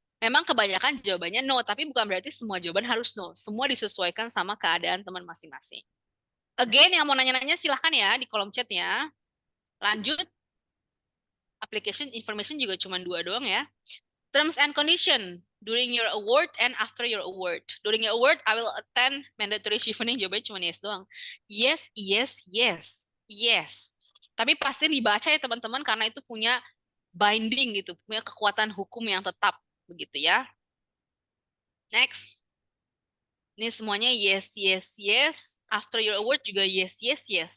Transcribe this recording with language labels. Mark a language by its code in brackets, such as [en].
[id] Memang kebanyakan jawabannya no, tapi bukan berarti semua jawaban harus no. Semua disesuaikan sama keadaan teman masing-masing. Again, yang mau nanya-nanya silahkan ya di kolom chatnya. Lanjut, application information juga cuma 2 doang ya. [en] Terms and condition during your award and after your award. During your award, I will attend mandatory chevening. [id] Jawabannya cuma yes doang. Yes, yes, yes, yes. Tapi pasti dibaca ya teman-teman karena itu punya binding gitu, punya kekuatan hukum yang tetap begitu ya. Next. Ini semuanya yes, yes, yes. [en] After your award [id] juga yes, yes, yes.